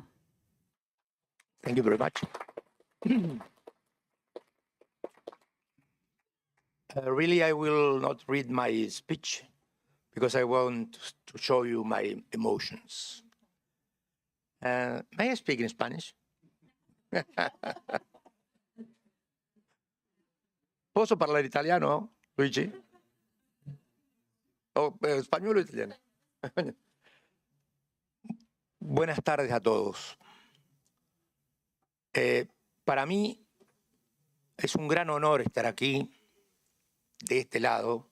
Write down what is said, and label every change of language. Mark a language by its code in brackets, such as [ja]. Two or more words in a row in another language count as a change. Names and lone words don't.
[en] Thank you very much. Really, I will not read my speech because I want to show you my emotions. May I speak in Spanish? [it] Posso parlare italiano, Luigi? [es] Español o italiano? Buenas tardes a todos. Para mí es un gran honor estar aquí, de este lado.